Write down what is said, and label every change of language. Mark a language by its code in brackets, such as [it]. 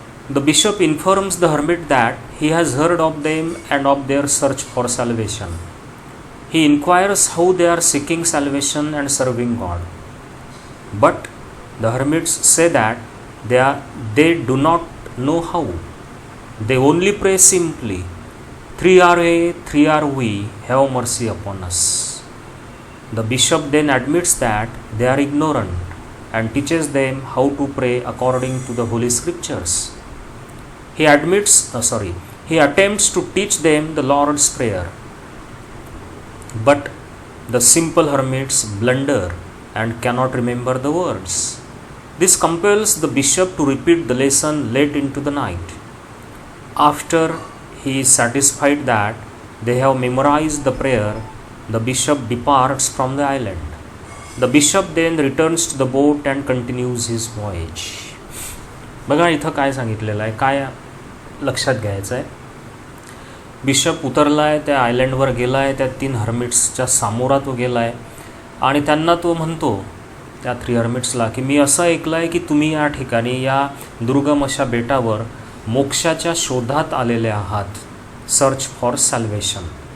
[en] The bishop informs the hermit that he has heard of them and of their search for salvation. He inquires how they are seeking salvation and serving God. But the hermits say that they do not know how. They only pray simply, 3 are we, 3 are we, have mercy upon us. The bishop then admits that they are ignorant and teaches them how to pray according to the holy scriptures. He attempts to teach them the Lord's prayer. But the simple hermits blunder and cannot remember the words. This compels the bishop to repeat the lesson late into the night. After he is satisfied that they have memorized the prayer, the bishop departs from the island. The bishop then returns to the boat and continues his voyage. [mr] बघा इथं काय सांगितलेलं आहे, काय लक्षात घ्यायचं आहे. Bishop उतरला आहे, त्या आयलंडवर गेला आहे, त्या 3 हर्मिट्सच्या सामोरा तो गेला आहे आणि त्यांना तो म्हणतो त्या 3 हर्मिट्सला की मी असं ऐकलं आहे की तुम्ही या ठिकाणी या दुर्गम अशा बेटावर मोक्षाच्या शोधात आलेले आहात, [en] Search for salvation.